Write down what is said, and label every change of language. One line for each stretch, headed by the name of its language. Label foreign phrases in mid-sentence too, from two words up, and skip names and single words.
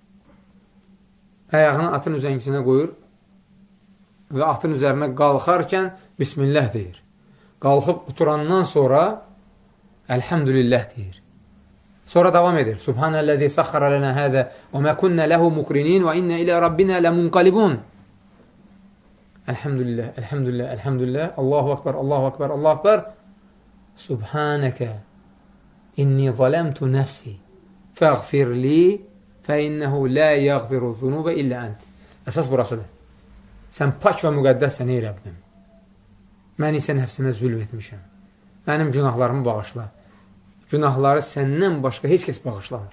Azerbaijani: Əyağını atın üzəngisinə qoyur və atın üzərinə qalxarkən Bismillah deyir. Qalxıb oturandan sonra Əlhəmdülillah deyir. Sonra davam edir.
Arabic: سبحان الذي سخر لنا هذا وما كنا له مقرنين وإنا إلى ربنا لمنقلبون. الحمد لله الحمد لله الحمد لله. الله أكبر الله أكبر الله أكبر. سبحانك إني ظلمت نفسي فاغفر لي فإنه لا يغفر الذنوب إلا أنت.
Azerbaijani: Əsas burasıdır. Sən pak və müqəddəssən, ey Rəbbim. Mən isə nəfsimə zülm etmişəm. Mənim günahlarımı bağışla. Günahları səndən başqa heç kəs bağışlamır.